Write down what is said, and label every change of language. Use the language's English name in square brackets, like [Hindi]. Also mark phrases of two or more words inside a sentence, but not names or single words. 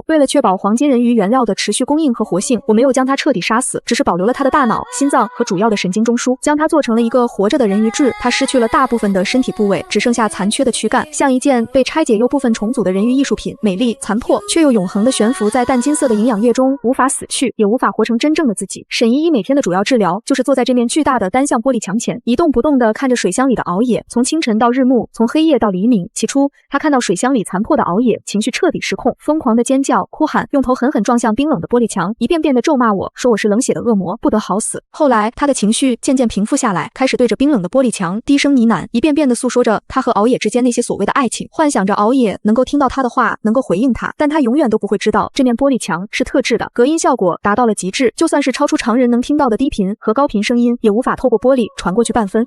[Chinese] 為了確保黃金人魚原料的持續供應和活性，我沒有將它徹底殺死，只是保留了它的大腦、心臟和主要的神經中樞，將它做成了一個活着的人魚質。它失去了大部分的身體部位，只剩下殘缺的軀幹，像一件被拆解又部分重組的人魚藝術品，美麗殘破，卻又永恆地懸浮在淡金色的營養液中，無法死去，也無法活成真正的自己。沈依依每天的主要治療就是坐在這面巨大的單向玻璃牆前，一動不動地看着水箱裡的熬夜，從清晨到日暮，從黑夜到黎明。起初，他看到水箱裡殘破的熬夜，情緒徹底失控，瘋狂地尖叫、哭喊，用頭狠狠撞向冰冷的玻璃牆，一遍遍地咒罵我，說我是冷血的惡魔，不得好死。後來，他的情緒漸漸平復下來，開始對着冰冷的玻璃牆低聲呢喃，一遍遍地訴說着他和熬夜之間那些所謂的愛情，幻想着熬夜能夠聽到他的話，能夠回應他，但他永遠都不會知道，這面玻璃牆是特制的，隔音效果達到了極致，就算是超出常人能聽到的低頻和高頻聲音，也無法透過玻璃傳過去半分。